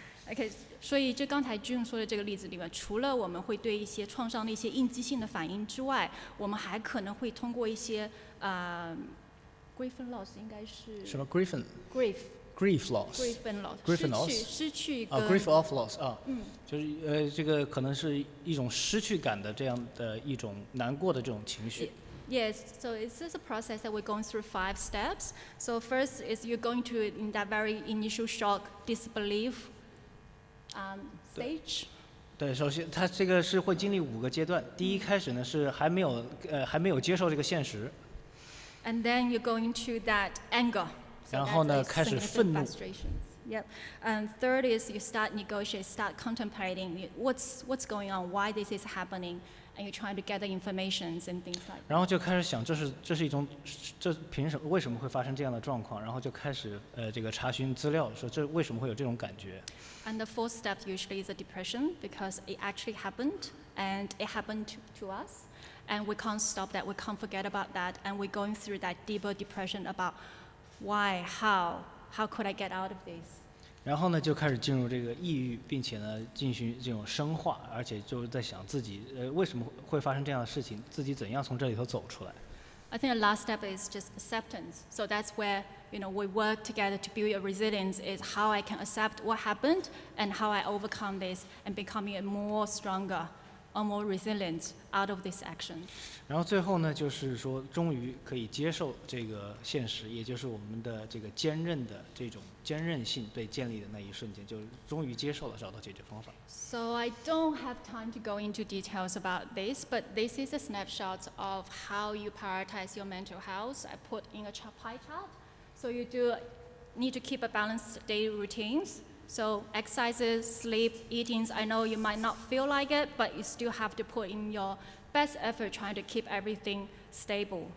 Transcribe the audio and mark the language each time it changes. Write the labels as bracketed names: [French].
[Chinese] OK， 所以就刚才 June 说的这个例子里面，除了我们会对一些创伤的一些应激性的反应之外，我们还可能会通过一些grief and loss 应该是什么 grief loss grief and loss 失去 grief of loss 就是这个可能是一种失去感的这样的一种难过的这种情绪。 [English] Yes, so it's just a process that we're going through 5 steps. So first is you're going to, in that very initial shock, disbelief stage. [Chinese] 对，首先它这个是会经历5个阶段。第一开始呢是还没有接受这个现实。 [English] And then you're going to that anger. So [Chinese] 然后呢 [English] that's [Chinese] 开始 [English] significant [Chinese] 愤怒。 [English] frustrations. Yep. And third is you start negotiate, start contemplating what's going on, why this is happening, and you're trying to gather informations and things like that. [Chinese] 然后就开始想，这是一种，为什么会发生这样的状况？然后就开始这个查询资料，说这为什么会有这种感觉？ [English] And the fourth step usually is a depression because it actually happened and it happened to us. And we can't stop that, we can't forget about that, and we're going through that deeper depression about why, how could I get out of this? [Chinese] 然后呢，就开始进入这个抑郁，并且呢进行这种深化，而且就是在想自己为什么会发生这样的事情，自己怎样从这里头走出来。 [English] I think the last step is just acceptance. So that's where we work together to build a resilience. Is how I can accept what happened and how I overcome this and becoming a more stronger or more resilient out of this action. [Chinese] 然后最后呢，就是说终于可以接受这个现实，也就是我们的这个坚韧的这种坚韧性被建立的那一瞬间，就终于接受了，找到解决方法。 [English] So I don't have time to go into details about this, but this is a snapshot of how you prioritize your mental health. I put in a pie chart. So you do need to keep a balanced daily routines. So exercises, sleep, eatings, I know you might not feel like it, but you still have to put in your best effort trying to keep everything stable.